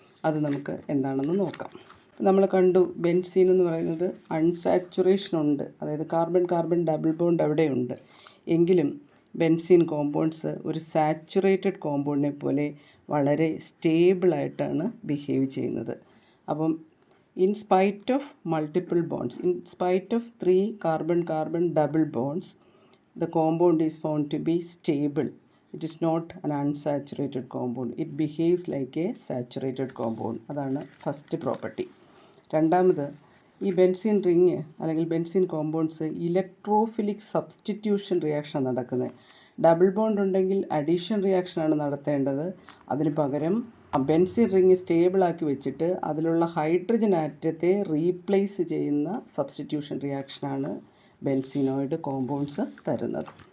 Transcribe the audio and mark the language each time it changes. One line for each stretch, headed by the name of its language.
Malayalam: അത് നമുക്ക് എന്താണെന്ന് നോക്കാം. നമ്മൾ കണ്ടു, ബെൻസീൻ എന്ന് പറയുന്നത് അൺസാച്ചുറേഷൻ ഉണ്ട്, അതായത് കാർബൺ ഡബിൾ ബോണ്ട് അവിടെയുണ്ട്. എങ്കിലും ബെൻസീൻ കോമ്പൗണ്ട്സ് ഒരു സാച്ചുറേറ്റഡ് കോമ്പൗണ്ടിനെ പോലെ വളരെ സ്റ്റേബിളായിട്ടാണ് ബിഹേവ് ചെയ്യുന്നത്. അപ്പം
English: in spite of multiple bonds, in spite of 3 carbon double bonds, the compound is found to be stable. It is not an unsaturated compound. It behaves like a saturated compound.
Malayalam: അതാണ് first property. രണ്ടാമത്, ഈ benzene ring അല്ലെങ്കിൽ benzene compounds electrophilic substitution reaction നടക്കുന്നത്. Double bond ഉണ്ടെങ്കിൽ addition റിയാക്ഷനാണ് നടത്തേണ്ടത്. അതിന് പകരം benzene ring സ്റ്റേബിളാക്കി വെച്ചിട്ട് അതിലുള്ള ഹൈഡ്രജൻ ആറ്റത്തെ റീപ്ലേസ് ചെയ്യുന്ന സബ്സ്റ്റിറ്റ്യൂഷൻ റിയാക്ഷനാണ് ബെൻസീനോയിഡ് കോമ്പൗണ്ട്സ് തരുന്നത്.